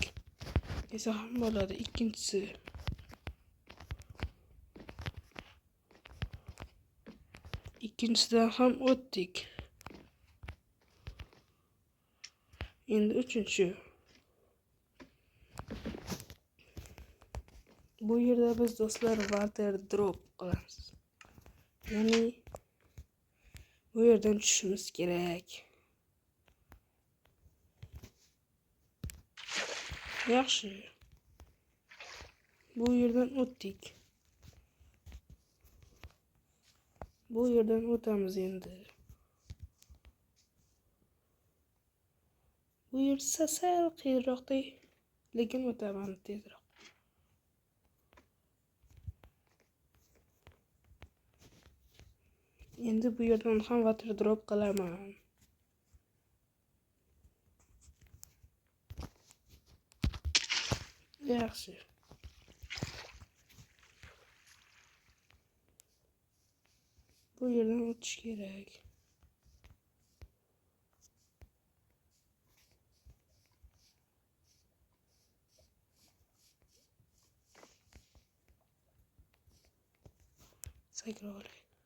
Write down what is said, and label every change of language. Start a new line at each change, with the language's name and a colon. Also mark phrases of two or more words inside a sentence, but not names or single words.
Uzbek: Esa ham bo'ladi. Ikkinchisi. İkincisidan ham o'tdik. Endi uchinchi. Bu yerda biz do'stlar
English: water drop
Uzbek: qilamiz. Ya'ni bu yerdan tushishimiz kerak. Yaxshi. Bu yerdan o'tdik. Bu yerdan o'tamiz endi. Bu yer sal qiyinroqday, lekin o'taman tezroq. Endi bu yerdan ham
English: water drop
Uzbek: qilaman. Yaxshi. Bu yerdan o'tish kerak. Sakra olay.